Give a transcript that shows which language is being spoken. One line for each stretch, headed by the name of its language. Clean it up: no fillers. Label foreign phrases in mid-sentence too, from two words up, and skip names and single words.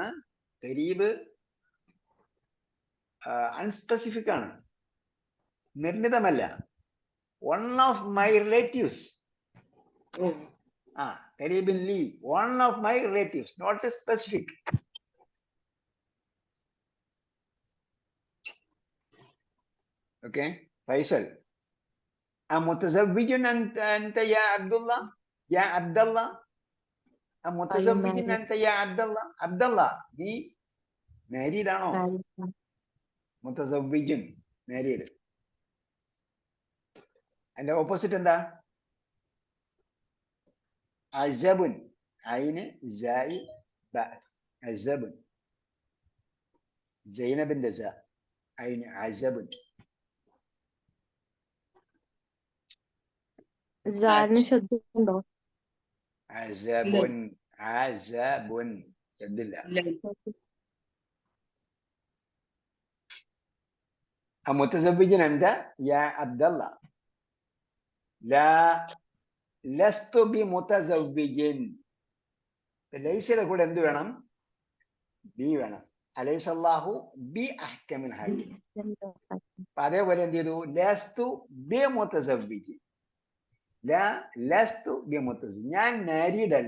Malayalam: ഖരീബ് അൺസ്പെസിഫിക് ആണ്, നിർണിതമല്ല.
English: one of my relatives.
Arabic: قريب لي,
English: one of my relatives, not specific.
Malayalam: ഓക്കെ. ഫൈസൽ,
Arabic: أمتزوج أنت يا عبد الله؟ يا عبد الله أمتزوج أنت يا عبد الله؟
Malayalam: عبد الله നീ മാരീഡ് ആണോ? മുതസവ്വിജുൻ, മാരീഡ്. അതിന്റെ ഓപ്പോസിറ്റ് എന്താ? അസബുൻ,
Arabic: عين زاي باء,
Malayalam: അസബുൻ. സൈനബിന്റെ സ, ഐന് അസബുൻ. ശ്രദ്ധുണ്ടോ?
Arabic: عزب، عزب
Malayalam: എന്തില്ല.
Arabic: متزوج أنت يا عبد الله؟ لا لست بمتزوج.
Malayalam: ലൈസയുടെ കൂടെ എന്ത് വേണം? ബി വേണം.
Arabic: أليس الله بأحكم الحاكم.
Malayalam: അതേപോലെ എന്ത് ചെയ്തു?
Arabic: لست بمتزوج. لست بمتزوج,
Malayalam: ഞാൻ മാരീഡ് അല്ല.